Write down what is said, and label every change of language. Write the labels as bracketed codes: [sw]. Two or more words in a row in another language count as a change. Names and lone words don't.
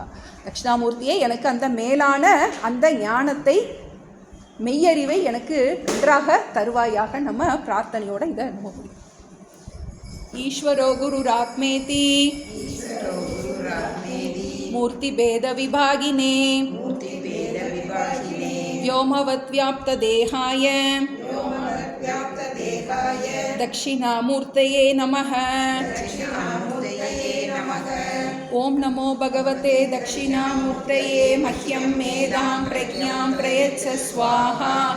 [ta] தட்சிணாமூர்த்தியே எனக்கு அந்த மேலான அந்த ஞானத்தை மெய்யறிவை எனக்கு நன்றாக தருவாயாக நம்ம பிரார்த்தனையோடு இதை நம்ம முடியும். [sa] ईश्वरो गुरुरात्मेति मूर्ति भेद विभागिने व्योमवत् व्याप्त देहाय दक्षिणामूर्तये नमः. ओम नमो भगवते दक्षिणामूर्तये मह्यं मेधां प्रज्ञां प्रयच्छ स्वाहा.